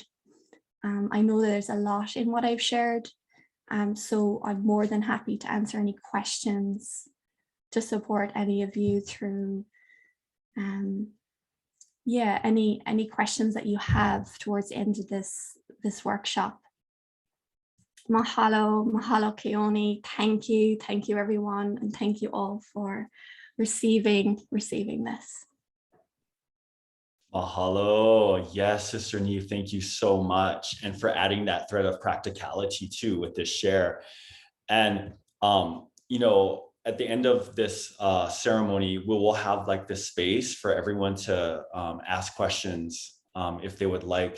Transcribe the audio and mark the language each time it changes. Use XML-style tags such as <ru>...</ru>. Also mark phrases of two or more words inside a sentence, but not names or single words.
<en>I know there's a lot in what I've shared, so I'm more than happy to answer any questions, to support any of you through any questions that you have towards the end of this workshop.</en> <haw>Mahalo, mahalo Keone.</haw> <en>Thank you everyone, and thank you all for receiving this. Mahalo. Yes, Sister Neve, thank you so much. And for adding that thread of practicality too with this share. And, at the end of this ceremony, we will have like this space for everyone to ask questions if they would like.</en>